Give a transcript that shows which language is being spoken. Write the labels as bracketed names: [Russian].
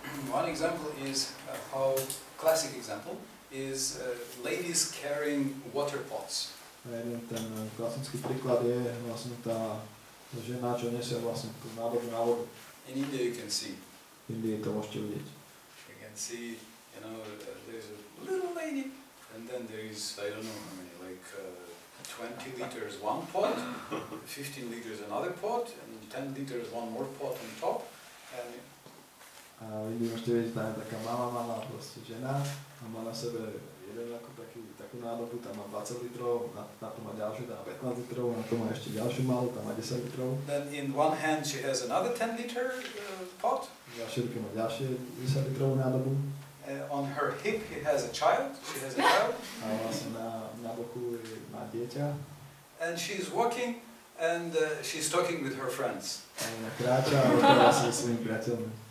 [English] One example is classic example, is ladies carrying water pots. [Slovak] A jeden ten klasický príklad je vlastne tá žena, čo nesie vlastne tú nádobu na vodu. [English] In India you can see. [Slovak] V Indii to môžete vidieť. [English] You can see, you know, there's a little lady, and then there is, I don't know how many, like 20 liters one pot, 15 liters another pot, and 10 liters one more pot on top. And [Slovak] a v Indii môžete vidieť, tam je taká malá proste žena a má na sebe jeden ako takú nádobu, tam má 20 litrov, na to má ďalšiu, tam má 15 litrov, na to má ešte ďalšiu malú, tam má 10 litrov. [English] then in one hand she has another 10 liter pot. [Slovak] V ďalšej ruke má ďalšie 10 litrovú nádobu. [English] On her hip she has a child. [Slovak] A vlastne na boku má dieťa. [English] And she's walking and she's talking with her friends. [Slovak] A ona kráča a rozpráva sa so svojimi priateľmi.